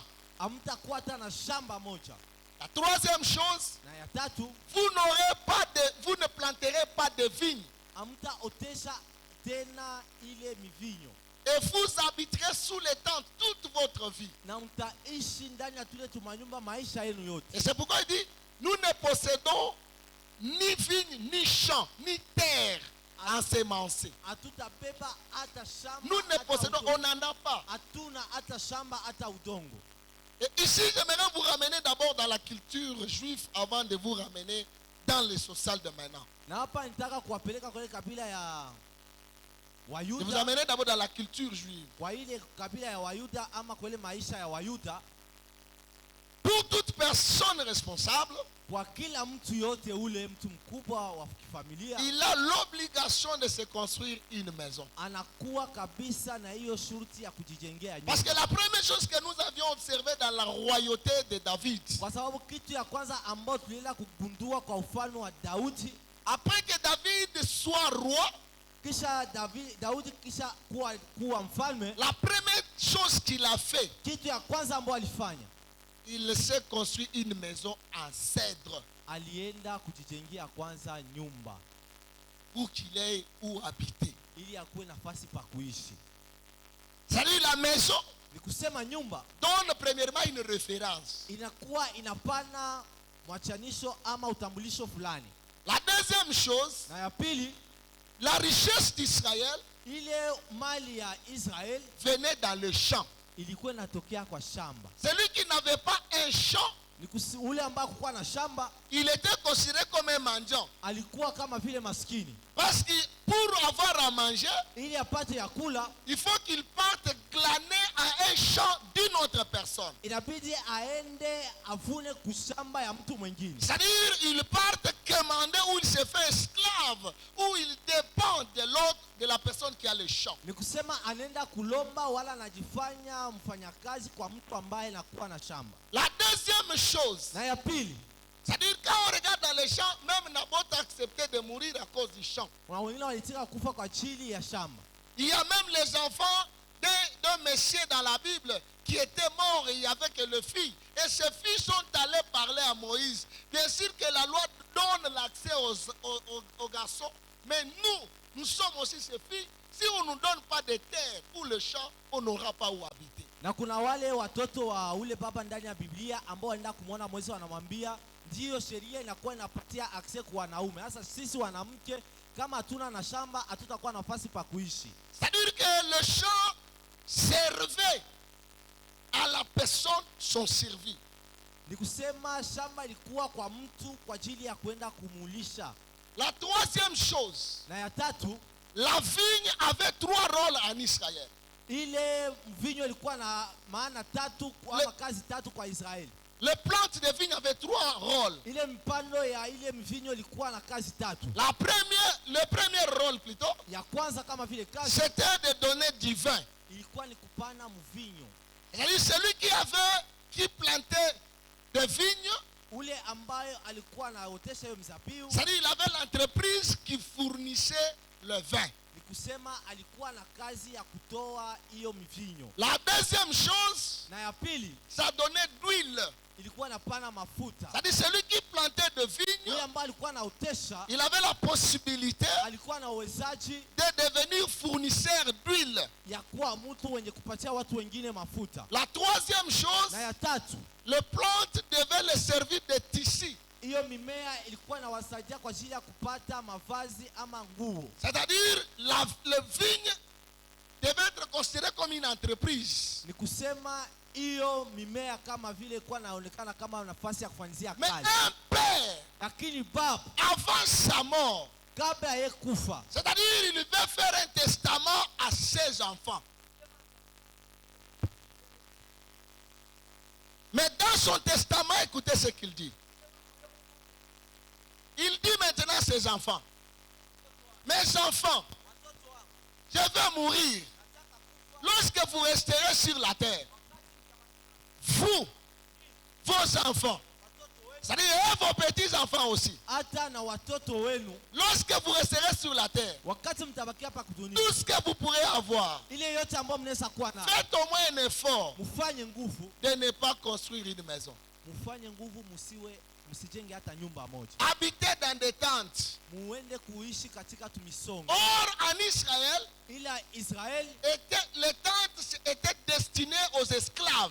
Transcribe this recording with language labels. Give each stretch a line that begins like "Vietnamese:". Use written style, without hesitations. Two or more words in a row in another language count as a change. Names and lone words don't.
Swahili: hamtakuwa hata na shamba moja.
French: La troisième chose,
Swahili: Na ya tatu,
French: vous ne planterez pas de vignes.
Swahili: hamtaotesha tena ile mivinyo,
French: Et vous habiterez sous les tentes toute votre vie.
Swahili: na mtaishi ndani ya tule tumanyumba maisha yenu yote.
French: Et c'est pourquoi il dit, nous ne possédons ni vignes, ni champs, ni terre ensemencée.
Swahili: Hatutabeba hata shamba,
French: Nous ne
Swahili: hata
French: possédons,
Swahili: udongo.
French: on n'en a pas.
Swahili: Hatuna hata shamba hata udongo.
French: Et ici, j'aimerais vous ramener d'abord dans la culture juive avant de vous ramener dans le social de maintenant.
Swahili: Na hapa nitaka kuwapeleka kwa ile kabila ya
French: Je vous
Swahili: Wayuda,
French: amener d'abord dans la culture juive.
Swahili: kwa ile kabila ya Wayuda ama kwa ile maisha ya Wayuda.
French: Pour toute personne responsable,
Swahili: Kwa kila mtu yote ule mtu mkubwa wa kifamilia
French: il a l'obligation de se construire une maison.
Swahili: anakuwa kabisa na hiyo shurti ya kujijengea
French: Parce que
Swahili: nyumba,
French: la première chose que nous avions observé dans la royauté de David,
Swahili: kwa sababu kitu ya kwanza ambayo tulienda kugundua kwa ufalme wa Daudi,
French: après que David soit roi,
Swahili: kisha Daudi kisha kuwa mfalme,
French: la première chose qu'il a fait,
Swahili: kitu ya kwanza ambayo alifanya,
French: il s'est construit une maison en cèdre
Swahili: alienda kujijengea kwanza nyumba
French: pour qu'il ait où habiter.
Swahili: ili akuwe nafasi pa kuishi.
French: C'est-à-dire la maison
Swahili: Ni kusema nyumba
French: donne premièrement une référence.
Swahili: inakuwa inapana mwachanisho ama utambulisho fulani.
French: La deuxième chose,
Swahili: Na ya pili,
French: la richesse d'Israël
Swahili: ile mali ya Israel
French: venait dans le champ.
Swahili: ilikuwa inatokea kwa shamba.
French: Celui qui n'avait pas un champ,
Swahili: Ule ambaye hakuwa na shamba
French: il était considéré comme un mendiant.
Swahili: alikuwa kama vile maskini,
French: Parce que pour avoir à manger,
Swahili: ili apate ya kula,
French: il faut qu'il parte glaner à un champ d'une autre personne.
Swahili: inabidi aende avune kushamba ya mtu mwingine.
French: C'est-à-dire, il parte commander où il se fait esclave, où il dépend de l'autre, de la personne qui a le champ.
Swahili: Ni kusema anaenda kulomba wala anajifanya mfanyakazi kwa mtu ambaye anakuwa na shamba.
French: La deuxième chose,
Swahili: Na ya pili,
French: c'est-à-dire quand on regarde dans les champs, même Naboth a accepté de mourir à cause du champ.
Swahili: kuna wengine walitika kufa kwa ajili ya shamba.
French: Il y a même les enfants d'un monsieur dans la Bible qui était mort et il n'y avait que le fils. Et ces filles sont allés parler à Moïse. Bien sûr que la loi donne l'accès aux garçons, mais nous sommes aussi ces filles. Si on ne nous donne pas de terre ou le champ, on n'aura pas où habiter.
Swahili: Na kuna wale watoto wa ule baba ndani ya Biblia ambao wanaenda kumwona Moizi, wanamwambia ndiyo sheria inakuwa inapatia access kwa wanaume. Sasa sisi wanamke kama hatuna na shamba hatutakuwa na nafasi pa kuishi.
French: C'est-à-dire que le champ servait à la personne son servi.
Swahili: Ni kusema shamba ilikuwa kwa mtu kwa ajili ya kwenda kumulisha.
French: La troisième chose,
Swahili: Na ya tatu,
French: la vigne avait 3 rôles en Israël.
Swahili: ile mvinyo ilikuwa na maana tatu ama kazi tatu kwa Israeli.
French: Les plantes de vigne avaient 3 rôles.
Swahili: Ile mpando ya ile mvinyo ilikuwa na kazi tatu.
French: Le premier rôle plutôt,
Swahili: Ya kwanza kama vile kazi
French: c'était de donner du vin.
Swahili: ilikuwa ni kupana mvinyo.
French: C'est-à-dire celui qui plantait des vignes,
Swahili: Ule ambaye alikuwa anaotesha hiyo mzabibu,
French: c'est-à-dire il avait l'entreprise qui fournissait le vin.
Swahili: ni kusema alikuwa na kazi ya kutoa hiyo mvinyo.
French: La deuxième chose,
Swahili: Na ya pili
French: ça donnait d'huile.
Swahili: ilikuwa napana mafuta.
French: C'est-à-dire celui qui plantait de vigne,
Swahili: Yule ambaye alikuwa anaotesha
French: il avait la possibilité
Swahili: alikuwa na uwezaji
French: de devenir fournisseur d'huile.
Swahili: ya kuwa mtu wenye kupatia watu wengine mafuta.
French: La troisième chose,
Swahili: Na ya tatu,
French: les plantes devaient les servir de tissu.
Swahili: hiyo mimea ilikuwa inawasaidia kwa ajili ya kupata mavazi ama nguo.
French: C'est-à-dire le vigne devait être considéré comme une entreprise.
Swahili: Ni kusema hiyo mimea kama vile ilikuwa inaonekana kama nafasi ya kufanyia
French: Mais
Swahili: kazi.
French: un père,
Swahili: Lakini baba
French: avant sa mort,
Swahili: kabla ya kufa,
French: c'est-à-dire il devait faire un testament à ses enfants. Mais dans son testament, écoutez ce qu'il dit. Il dit maintenant à ses enfants, mes enfants, je vais mourir. Lorsque vous resterez sur la terre, vous, vos enfants, c'est-à-dire et vos petits-enfants aussi,
Swahili: hata na watoto wenu,
French: lorsque vous resterez sur la terre,
Swahili: wakati mtabaki hapa kudunia,
French: tout ce que vous pourrez avoir,
Swahili: ile yote ambayo mnaweza kuwa na,
French: faites au moins un effort
Swahili: mfanye nguvu,
French: de ne pas construire une maison.
Swahili: mfanye nguvu, msijenge hata nyumba moja,
French: Habitez dans des tentes.
Swahili: muende kuishi katika tumisongo.
French: Or, en Israël,
Swahili: Ila Israeli
French: les tentes étaient destinées aux esclaves.